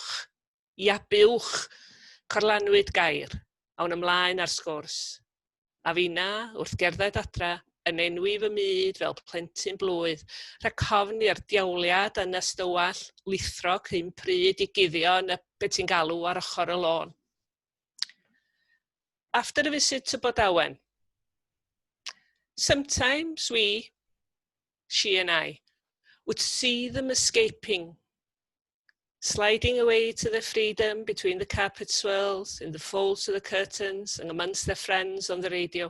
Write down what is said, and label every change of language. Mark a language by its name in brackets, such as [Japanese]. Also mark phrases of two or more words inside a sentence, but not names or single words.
[Welsh] Ia, buwch, corlanwyd gair, awn ymlaen ar sgwrs. A finna, wrth gerdded adra, yn enwi fy myd fel plentyn blwydd, rhag cofn i'r diawliad yn ystywall, lithro cyn pryd i guddio yn y beth ti'n galw ar ochr y lôn. [English] After a visit to Bodawen, sometimes we, she and I, would see them escaping, sliding away to their freedom between the carpet swirls, in the folds of the curtains, and amongst their friends on the radio.